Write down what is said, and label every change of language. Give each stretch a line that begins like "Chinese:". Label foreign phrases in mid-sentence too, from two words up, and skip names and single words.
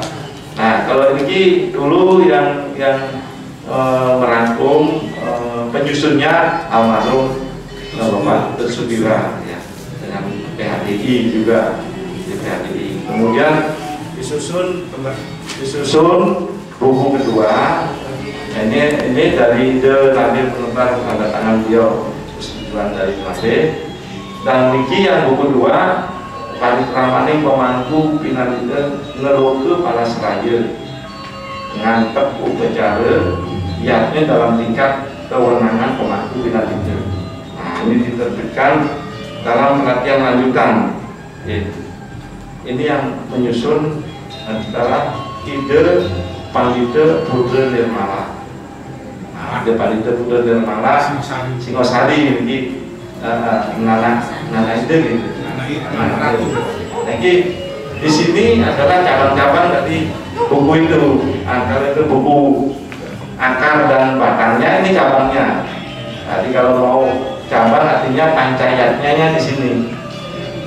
Indonesian: Nah, kalau ini dulu yang merangkum penyusunnya almarhum Bapak Tersudira, ya, dengan PHDI juga di PHDI. Kemudian disusun buku kedua. Ini dari nanti penentuan tanda tangan beliau, persetujuan dari Mas. Dan ini yang buku 2, Parikramaning Pemangku Pinatuja Ngeroke Pala Seraya, ngantep upacara yatnya dalam tingkat kewenangan pemangku Pinatuja. Nah, ini diterbitkan dalam pelatihan lanjutan. Ini yang menyusun adalah ide Pandita Buddha Nirmala. Nah, ada Pandita Buddha Nirmala Singosari ini nana ide gitu. Nah, jadi di sini adalah cabang-cabang dari buku itu. Antara itu buku akar dan batangnya, ini cabangnya. Jadi kalau mau cabang artinya pancayatnya di sini.